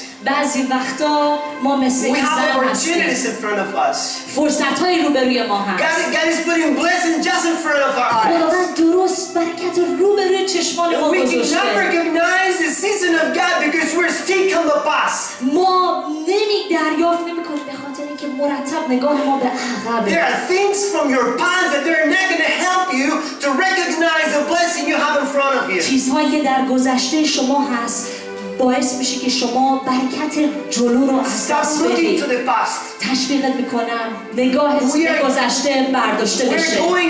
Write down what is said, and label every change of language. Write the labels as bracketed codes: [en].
[fa] بعضی وقتا ما مثل این زن هستیم. فرصت‌های روبروی ما هست. [en] God is putting blessing just in front of our eyes. [fa] خداوند درست برکت روبروی چشمان ما گذاشته. [en] We cannot recognize the season of God because we're stuck in the past. [fa] ما دریافت نمی‌کنیم به خاطر اینکه مرتب نگاه ما به عقبه. [en] There are things from your past that they're not going to help you to recognize the blessing you have in front of you. [fa] چیزهایی که در گذشته شما هست باعث میشه که شما برکت جلو رو از دست بدید. تشویقت میکنم نگاهت به گذشته برداشته بشه.